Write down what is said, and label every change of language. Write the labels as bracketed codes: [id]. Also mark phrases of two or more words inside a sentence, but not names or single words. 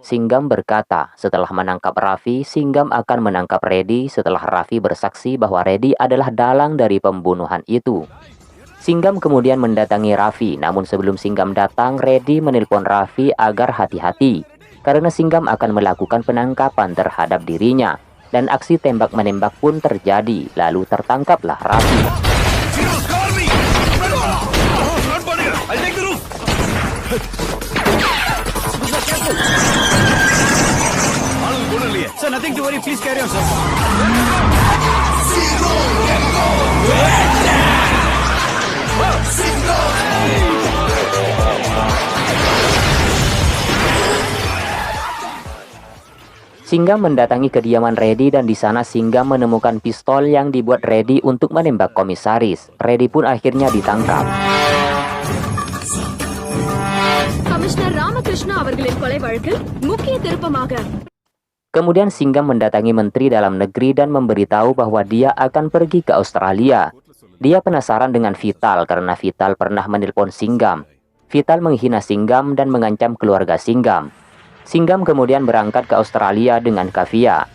[id] Singgam berkata, setelah menangkap Raffi, Singgam akan menangkap Reddy setelah Raffi bersaksi bahwa Reddy adalah dalang dari pembunuhan itu. Singgam kemudian mendatangi Raffi, namun sebelum Singgam datang, Reddy menelpon Raffi agar hati-hati, karena Singgam akan melakukan penangkapan terhadap dirinya. Dan aksi tembak-menembak pun terjadi, lalu tertangkaplah Raffi. [en] Sir, nothing to worry. Please carry on, sir. [id] Singgam mendatangi kediaman Reddy dan di sana Singgam menemukan pistol yang dibuat Reddy untuk menembak komisaris. Reddy pun akhirnya ditangkap. [ta] Komisioner Ramakrishna அவர்களின் கொலை வழக்கில் முக்கிய திருப்பமாக. [id] Kemudian Singgam mendatangi Menteri Dalam Negeri dan memberitahu bahwa dia akan pergi ke Australia. Dia penasaran dengan Vital karena Vital pernah menelpon Singgam. Vital menghina Singgam dan mengancam keluarga Singgam. Singgam kemudian berangkat ke Australia dengan Kavya.